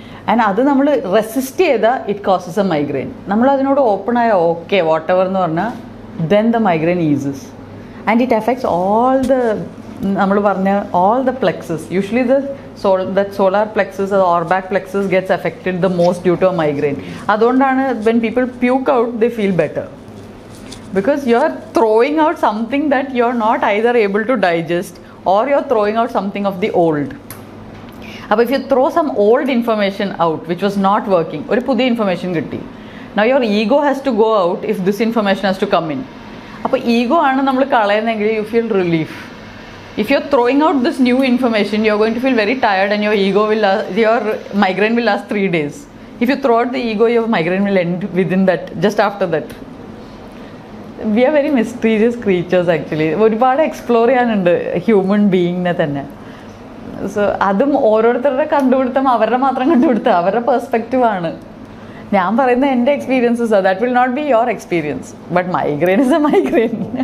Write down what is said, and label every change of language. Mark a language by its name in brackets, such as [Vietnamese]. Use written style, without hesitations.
[English] and [Malayalam] അത് നമ്മൾ [English] Resist ചെയ്താൽ it causes a migraine. [Malayalam] നമ്മൾ അതിനോട് [English] Open ആയ okay whatever എന്ന് പറഞ്ഞാൽ then the migraine eases. And it affects all the [Malayalam] നമ്മൾ പറഞ്ഞ [English] All the plexus. Usually the solar plexus or back plexus gets affected the most due to a migraine. [Malayalam] അതുകൊണ്ടാണ് [English] When people puke out they feel better. because you are throwing out something that you are not either able to digest or you are throwing out something of the old. But if you throw some old information out which was not working, or [Malayalam] pudhiya information kitti, [English] now your ego has to go out if this information has to come in. [Malayalam] Appo ego aanu nammal kalayunengil [English] you feel relief. If you are throwing out this new information, you are going to feel very tired and your ego will your migraine will last 3 days. If you throw out the ego, your migraine will end within that, just after that. We are very mysterious creatures actually. [Malayalam] ഒരുപാട് explore ചെയ്യാനുണ്ട് human ബീയിങ്ങിനെ തന്നെ. So അതും ഓരോരുത്തരുടെ കണ്ടുപിടുത്തം അവരുടെ മാത്രം കണ്ടുപിടുത്തം, അവരുടെ പെർസ്പെക്റ്റീവ് ആണ്. ഞാൻ പറയുന്ന എൻ്റെ [English] Experiences that will not be your experience, but migraine is a migraine.